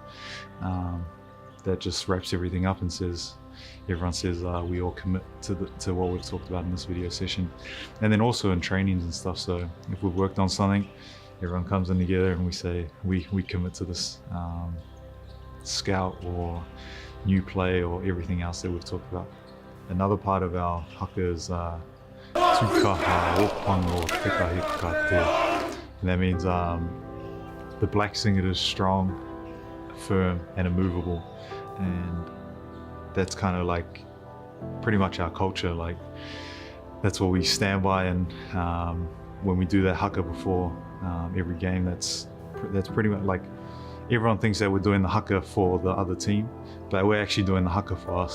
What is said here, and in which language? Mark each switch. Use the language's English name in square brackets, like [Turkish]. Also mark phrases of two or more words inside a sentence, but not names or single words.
[English] That just wraps everything up and says, everyone says we all commit to what we've talked about in this video session. And then also in trainings and stuff, so if we've worked on something, everyone comes in together and we say, we commit to this scout or new play or everything else that we've talked about. Another part of our haka is [Māori] tukaha opango tekahikate. [English] And that means the black singlet is strong, firm, and immovable. And that's kind of like pretty much our culture. Like that's what we stand by. And when we do that haka before every game, that's pretty much like everyone thinks that we're doing the haka for the other team, but we're actually doing the haka for us.